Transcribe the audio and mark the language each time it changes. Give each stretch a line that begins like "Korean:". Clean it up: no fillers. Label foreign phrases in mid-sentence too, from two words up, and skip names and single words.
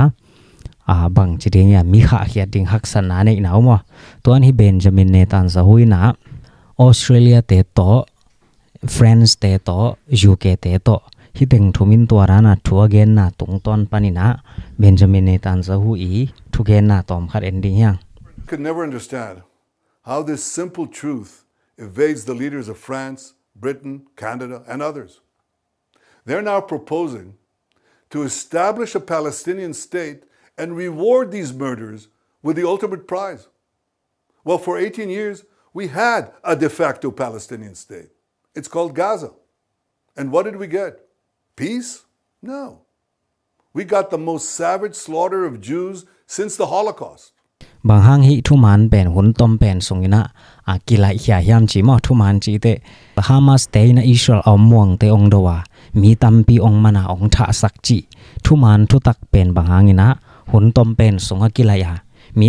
Tedim Chin: bang chiding ya mi kha hiat ding haksan na nei naw mo to an hi Benjamin Netanyahu na Australia te to France te to UK te to hi teng thumin to rana thu again na tungton panina Benjamin Netanyahu thu gen na tom khat ending yang
English: could never understand how this simple truth evades the leaders of France, Britain, Canada, and others. They're now proposing to establish a Palestinian state and reward these murders with the ultimate prize. Well, for 18 years, we had a de facto Palestinian state. It's called Gaza. And what did we get? Peace? No. We got the most savage slaughter of Jews since the Holocaust.
Tedim Chin: Bang hang hi thu man pen hun tom pen sungina kilai hia hiam chi mo thu man chi te Hamas te na Israel muang te ong dowa mi tampi ong mana ong tha sak chi thu man thu tak pen bang hangina hun tom pen sunga kilai ya mi